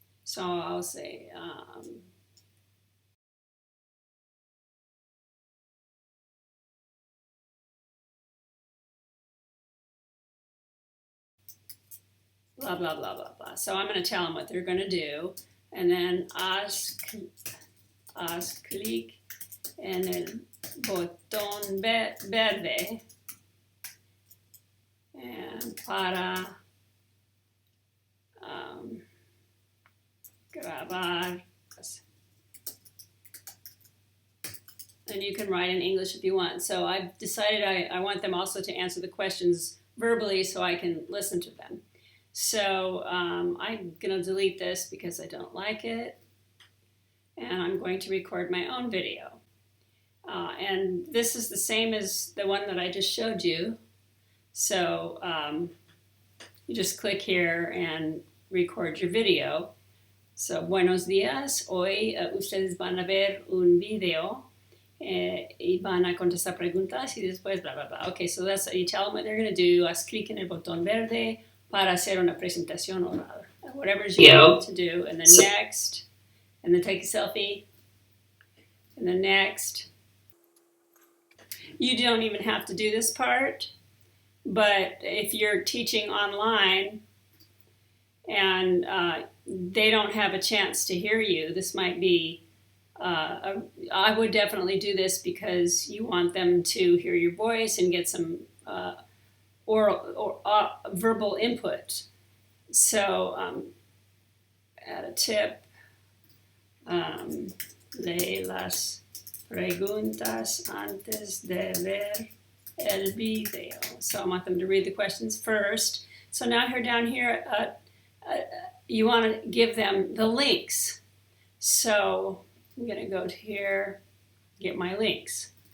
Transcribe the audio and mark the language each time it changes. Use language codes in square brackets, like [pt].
[en] So I'll say blah, blah, blah, blah, blah. So I'm going to tell them what they're going to do. And then [es] haz clic en el botón verde and para grabar. [en] And you can write in English if you want. So I've decided I want them also to answer the questions verbally so I can listen to them. So I'm going to delete this because I don't like it. And I'm going to record my own video. And this is the same as the one that I just showed you. So you just click here and record your video. [es] So, buenos días. Hoy ustedes van a ver un video y van a contestar preguntas y después blah, blah, blah. [en] Okay, so that's, you tell them what they're going to do. [es] Haz clic en el botón verde para hacer una presentación oral. [en] Whatever you want to do. And then next. And then take a selfie. And then next. You don't even have to do this part. But if you're teaching online and they don't have a chance to hear you, this might be I would definitely do this because you want them to hear your voice and get some oral or verbal input. So add a tip, [es] lee las preguntas antes de ver el video. [en] So I want them to read the questions first. So now here down here, you want to give them the links. So I'm going to go to here, get my links.